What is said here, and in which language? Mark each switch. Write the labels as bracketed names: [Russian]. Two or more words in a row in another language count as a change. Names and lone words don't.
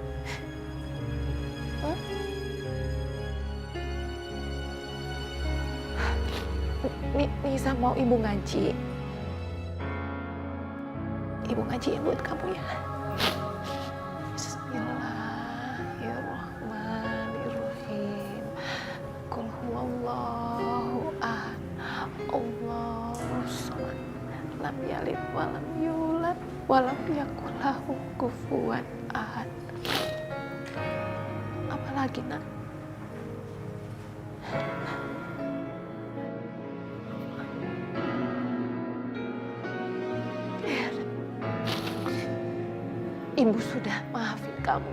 [Indonesian] Hah? Nisa mau ibu ngaji. Ibu ngaji buat kamu ya. [Arabic] بسم الله الرحمن الرحيم. قل هو الله أحد. الله الصمد. لم يلد ولم يولد ولم يكن له كفوا أحد. [Indonesian] Apalagi nak? Ibu sudah maafin kamu.